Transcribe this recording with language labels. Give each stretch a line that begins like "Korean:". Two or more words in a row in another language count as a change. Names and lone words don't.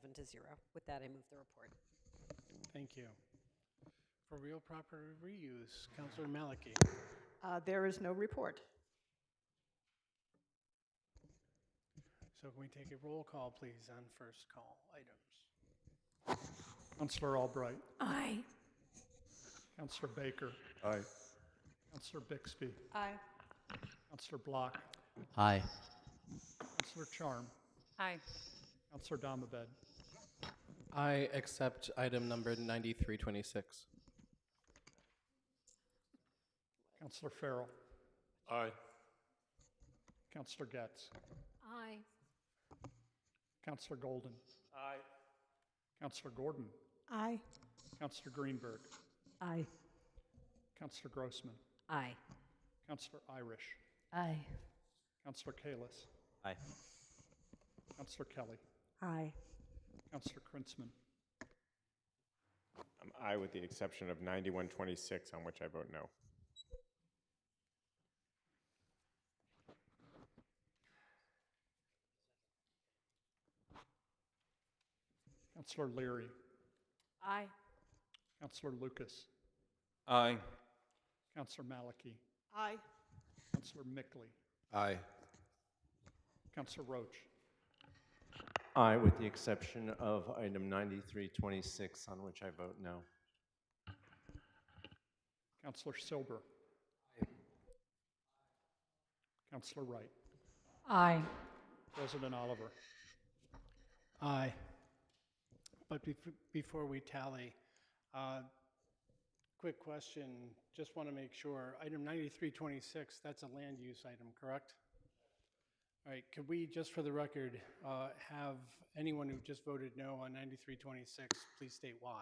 English: With that, I move the report. Thank you. For Real Property Reuse, Councilor Maliki. There is no report. So can we take a roll call, please, on first call items? Councilor Albright. Aye. Councilor Baker. Aye. Councilor Bixby. Aye. Councilor Block. Aye. Councilor Charm. Aye. Councilor Domabed. I accept item number 9326. Councilor Farrell. Aye. Councilor Getz. Aye. Councilor Golden. Aye. Councilor Gordon. Aye. Councilor Greenberg. Aye. Councilor Grossman. Aye. Councilor Irish. Aye. Councilor Kalis. Aye. Councilor Kelly. Aye. Councilor Krinsman. Aye, with the exception of 9126, on which I vote no. Councilor Leary. Aye. Councilor Lucas. Aye. Councilor Maliki. Aye. Councilor Mickley. Aye. Councilor Roach. Aye, with the exception of item 9326, on which I vote no. Councilor Silber. Councilor Wright. Aye. President Oliver. Aye. But before we tally, quick question, just want to make sure, item 9326, that's a land use item, correct? All right, could we, just for the record, have anyone who just voted no on 9326, please state why?